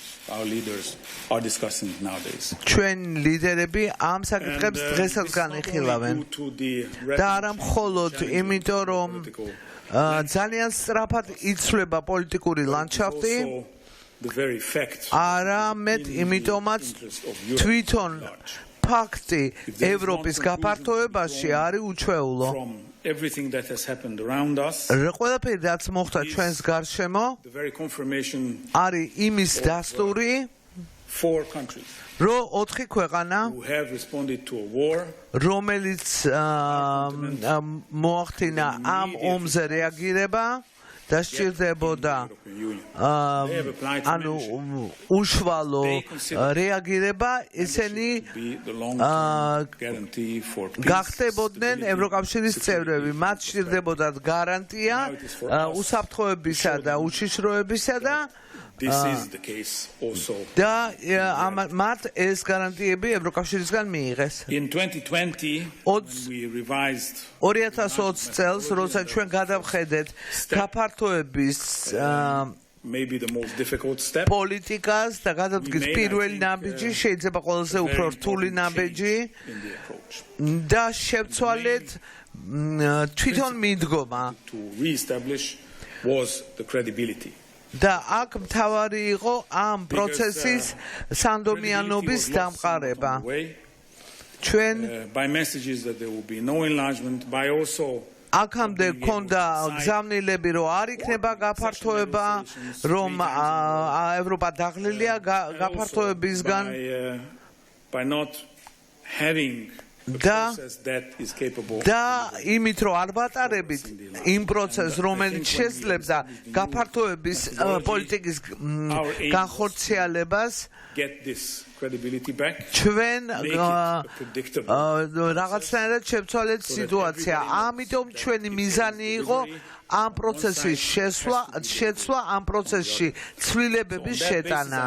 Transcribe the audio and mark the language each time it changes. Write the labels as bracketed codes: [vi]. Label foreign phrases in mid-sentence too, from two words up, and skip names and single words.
[ka] ჩვენ ლიდერები ამ საკითხებს დღესაც განიხილავენ და არა მხოლოდ იმიტომ რომ ძალიან სწრაფად იცვლება პოლიტიკური ლანდშაფტი არამედ იმიტომაც თვითონ ფაქტი ევროპის გაფართოებაში არის უჩვეულო [en] everything that has happened around us [ka] ყველაფერი რაც მოხდა ჩვენს გარშემო არის იმის დასტური [en] four countries [ka] რომ 4 ქვეყანა [en] who have responded to a war [ka] რომელიც მოახდინა ამ ომზე რეაგირება და სჭირდებოდა ანუ უშუალო რეაგირება ისინი გახდებოდნენ ევროკავშირის წევრები მათ სჭირდებოდათ გარანტია უსაფრთხოებისა და უშიშროებისა და [en] This is the case also. [ka] და მათ ეს გარანტიები ევროკავშირისგან მიიღეს. [en] In 2020 we revised [ka] 2020 წელს როცა ჩვენ გადავხედეთ გაფართოების [en] maybe the most difficult step [ka] პოლიტიკას და გადავდგეთ პირველი ნაბიჯი შეიძლება ყველაზე უფრო რთული ნაბიჯი და შევცვალეთ თვითონ მიდგომა [en] to reestablish was the credibility [ka] და აქ მთავარი იყო ამ პროცესის სანდომიანობის დამყარება. ჩვენ [en] by messages that there will be no enlargement by also [ka] აქამდე ქონდა გზავნილები რომ არ იქნება გაფართოება რომ ევროპა დაღლილია გაფართოებისგან [en] by not having [ka] და იმით რომ არ ვატარებით იმ პროცესს რომელიც შესძლებდა გაფართოების პოლიტიკის განხორციელებას ჩვენ რაღაცნაირად შევცვალეთ სიტუაცია ამიტომ ჩვენი მიზანი იყო ამ პროცესის შეცვლა, ამ პროცესში ცვლილებების შეტანა.